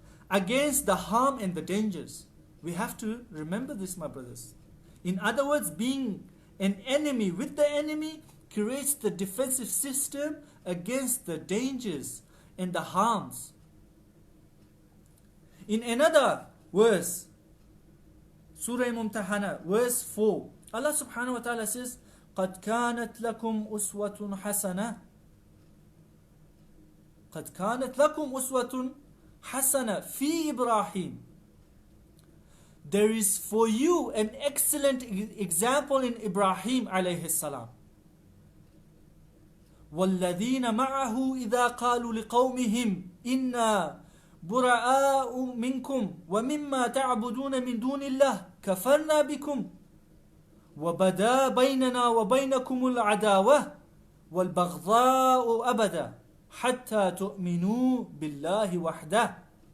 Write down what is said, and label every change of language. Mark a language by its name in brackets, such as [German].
[English] against the harm and the dangers. We have to remember this, my brothers. In other words, being an enemy with the enemy creates the defensive system against the dangers and the harms. In another verse, Surah Mumtahana, verse 4, Allah subhanahu wa ta'ala says, [Arabic] قَدْ كَانَتْ لَكُمْ أُسْوَةٌ حَسَنَةٌ قَدْ كَانَتْ لَكُمْ أُسْوَةٌ حَسَنَةٌ فِي إِبْرَاهِيمَ. [English] There is for you an excellent example in Ibrahim alayhi salam. [Arabic] وَالَّذِينَ مَعَهُ إِذَا قَالُوا لِقَوْمِهِمْ إِنَّا بُرَآءُ مِنْكُمْ وَمِمَّا تَعْبُدُونَ مِنْ دُونِ اللَّهِ كَفَرْنَا بِكُمْ وَبَدَا بَيْنَنَا وَبَيْنَكُمُ الْعَدَاوَةُ وَالْبَغْضَاءُ أَبَدًا حَتَّى تُؤْمِنُوا بِاللَّهِ وَحْدَهُ.